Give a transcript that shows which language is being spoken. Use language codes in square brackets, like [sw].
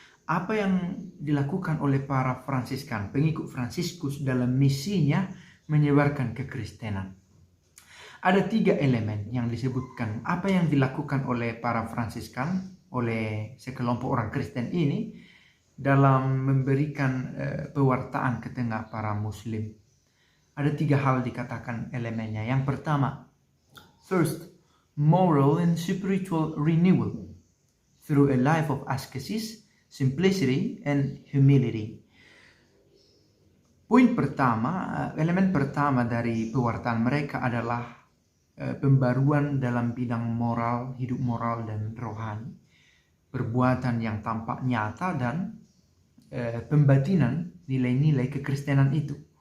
[id] Apa yang dilakukan oleh para Fransiskan, pengikut Fransiskus dalam misinya menyebarkan kekristenan. Ada 3 elemen yang disebutkan. Apa yang dilakukan oleh para Fransiskan, oleh sekelompok orang Kristen ini dalam memberikan pewartaan ke tengah para Muslim. Ada 3 hal dikatakan elemennya. Yang pertama, [en] first, moral and spiritual renewal through a life of ascesis, simplicity, and humility. [id] Poin pertama, elemen pertama dari pewartaan mereka adalah pembaruan dalam bidang moral, hidup moral dan rohani, perbuatan yang tampak nyata dan pembatinan nilai-nilai kekristenan itu.